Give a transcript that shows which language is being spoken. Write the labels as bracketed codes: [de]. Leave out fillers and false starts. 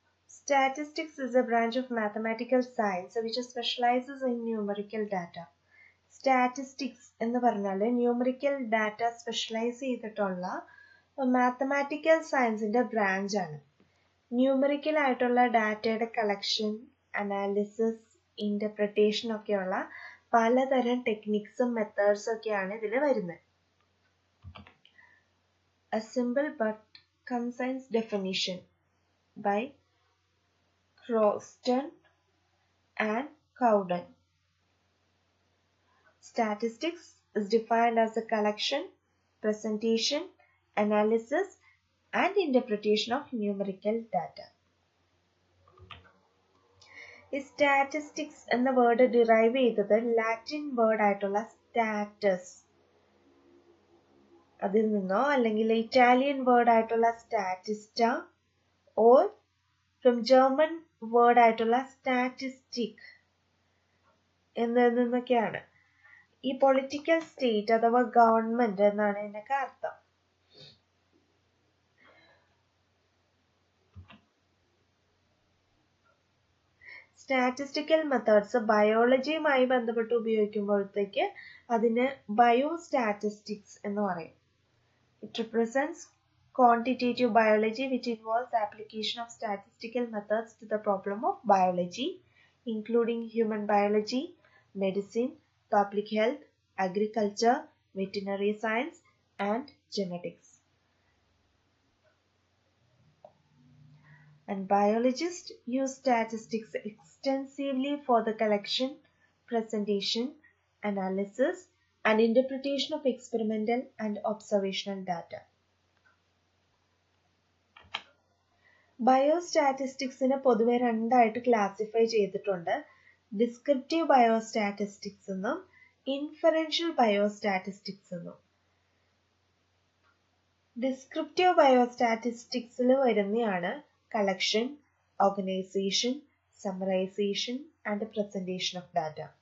[en] Statistics is a branch of mathematical science which specializes in numerical data. [ml] Statistics എന്ന് പറഞ്ഞാൽ numerical data specialise ചെയ്തിട്ടുള്ള mathematical സയൻസിൻ്റെ ബ്രാഞ്ചാണ്. Numerical ആയിട്ടുള്ള ഡാറ്റയുടെ കളക്ഷൻ, അനാലിസിസ്, ഇൻ്റർപ്രിട്ടേഷൻ ഒക്കെയുള്ള പലതരം ടെക്നിക്സും മെത്തേഡ്സും ഒക്കെയാണ് ഇതിൽ വരുന്നത്. [en] A simple but concise definition by Croston and Cowden. Statistics is defined as the collection, presentation, analysis, and interpretation of numerical data. [ml] ഈ സ്റ്റാറ്റിസ്റ്റിക്സ് എന്ന വേർഡ് ഡിറൈവ് ചെയ്തത് ലാറ്റിൻ വേർഡ് ആയിട്ടുള്ള സ്റ്റാറ്റസ് അതിൽ നിന്നോ അല്ലെങ്കിൽ ഇറ്റാലിയൻ വേർഡ് ആയിട്ടുള്ള സ്റ്റാറ്റിസ്റ്റ [en] or from [ml] ജർമ്മൻ വേർഡ് ആയിട്ടുള്ള statistic എന്നതിൽ നിന്നൊക്കെയാണ്. ഈ പൊളിറ്റിക്കൽ സ്റ്റേറ്റ് അഥവാ ഗവൺമെന്റ് എന്നാണ് ഇതിനൊക്കെ അർത്ഥം. സ്റ്റാറ്റിസ്റ്റിക്കൽ മെത്തേഡ്സ് ബയോളജിയുമായി ബന്ധപ്പെട്ട് ഉപയോഗിക്കുമ്പോഴത്തേക്ക് അതിന് ബയോസ്റ്റാറ്റിസ്റ്റിക്സ് എന്ന് പറയും. [en] It represents quantitative biology which involves application of statistical methods to the problem of biology, including human biology, medicine, public health, agriculture, veterinary science, and genetics. And biologists use statistics extensively for the collection, presentation, analysis, and interpretation of experimental and observational data. [ml] ബയോസ്റ്റാറ്റിസ്റ്റിക്സിനെ പൊതുവെ രണ്ടായിട്ട് classify ചെയ്തിട്ടുണ്ട്. Descriptive biostatistics എന്നും inferential biostatistics എന്നും. Descriptive ബയോസ്റ്റാറ്റിസ്റ്റിക്സിൽ വരുന്നതാണ് [en] Collection, organisation, summarisation and presentation of data.